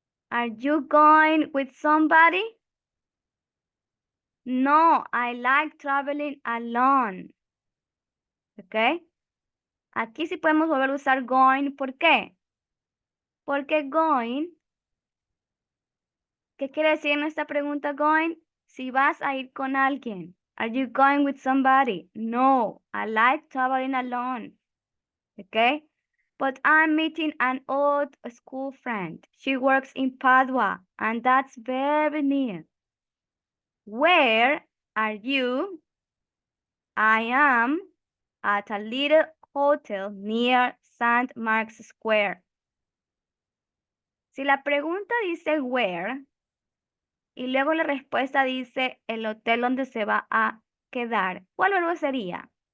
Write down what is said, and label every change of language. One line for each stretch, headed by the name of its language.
English: Are you going with somebody? No, I like traveling alone. ¿Ok?
Spanish: Aquí sí podemos volver a usar going. ¿Por qué? Porque going, ¿qué quiere decir en esta pregunta going? Si vas a ir con alguien.
English: Are you going with somebody? No, I like traveling alone. ¿Ok? But I'm meeting an old school friend. She works in Padua, and that's very near. Where are you? I am at a little hotel near St. Mark's Square.
Spanish: Si la pregunta dice where y luego la respuesta dice el hotel donde se va a quedar, ¿cuál verbo sería?